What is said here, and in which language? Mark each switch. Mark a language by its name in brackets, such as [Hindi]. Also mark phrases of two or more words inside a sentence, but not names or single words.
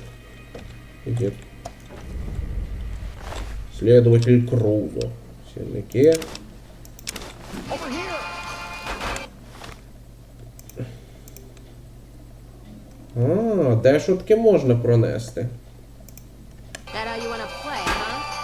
[Ukrainian] Іде. Следователь Крузо. Сірники. А, де ж таки можна пронести? [English] That how you wanna play, huh?